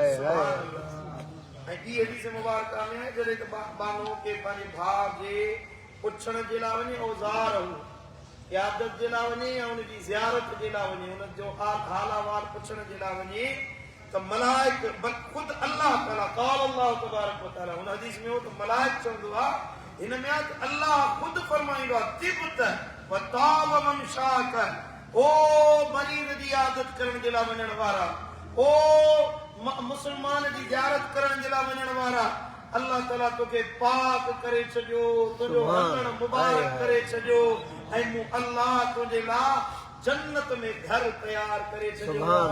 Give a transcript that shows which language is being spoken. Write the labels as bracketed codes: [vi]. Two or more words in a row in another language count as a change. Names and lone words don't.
[sd] ऐं ॿी हदीस मुबारक में आहे जॾहिं त बानो के पंहिंजे भाउ जे पुछण जे लाइ वञे, औज़ार इयादत जे लाइ वञे या उनजी ज़ियारत जे लाइ वञे, उनजो हाल अहवाल पुछण जे लाइ वञे त मलाइक खुद अल्लाह ताला [ar] قال الله تبارك وتعالى, [sd] उन हदीस में हो त मलाइक चवंदो आहे, हिन में आहे त अल्लाह खुद फरमाईंदो आहे [ar] طبت وطاب ممشاك, [sd] ओ मरीज़ जी इयादत करण जे लाइ वञण वारा, ओ मुसलमान जी ज़ियारत करण जे लाइ वञण वारा, अल्लाह ताला तोखे पाक करे छॾियो, तुंहिंजो हलण मुबारक करे छॾियो, ऐं मूं अल्लाह तुंहिंजे लाइ जन्नत में घर तयार करे छॾियो।